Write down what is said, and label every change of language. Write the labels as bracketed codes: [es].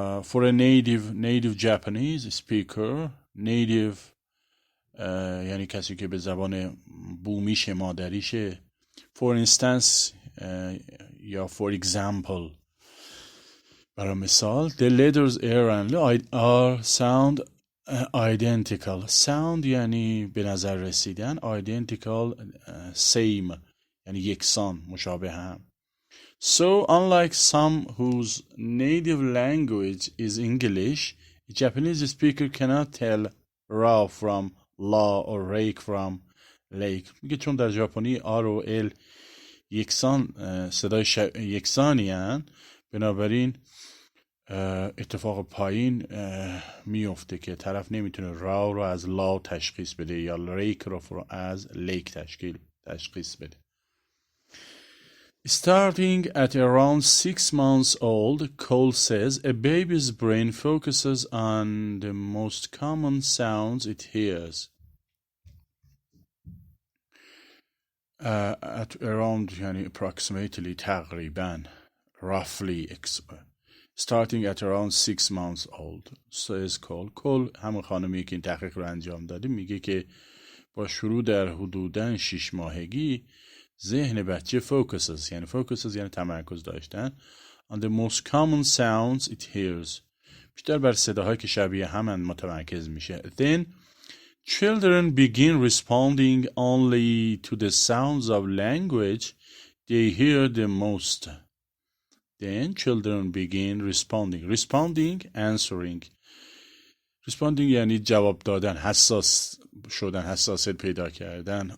[en] For a native Japanese speaker, native [fa] یعنی کسی که به زبان بومیش مادریشه. [en] For instance [fa] یا [en] for example، [fa] برای مثال [en] the letters R and R sound identical. sound [fa] یعنی به نظر رسیدن، [en] identical same [fa] یعنی یکسان، مشابه هم. [en] So unlike some whose native language is English, a Japanese speaker cannot tell ra from la or rake from lake. [fa] میگه چون در ژاپنی آر و ال یکسان صدای یکسانی هن، بنابراین اتفاق پایین میفته که طرف نمیتونه را رو از لا تشخیص بده یا ریک رو از لیک تشخیص بده. [en] Starting at around 6 months old, Cole says, a baby's brain focuses on the most common sounds it hears. At around [fa] یعنی [en] approximately [fa] تقریبا [en] roughly starting at around 6 months old, says Cole. [fa] Cole همون خانمی که این تحقیق رو انجام داده میگه که با شروع در حدوداً 6 ماهگی ذهن بچه [en] focuses [fa] یعنی تمرکز داشتن [en] on the most common sounds it hears، [fa] بیشتر بر صداهایی که شبیه همن متمرکز میشه. [en] Then children begin responding only to the sounds of language they hear the most. Then children begin responding answering. responding [fa] یعنی جواب دادن، حساس شدن، حساسیت پیدا کردن.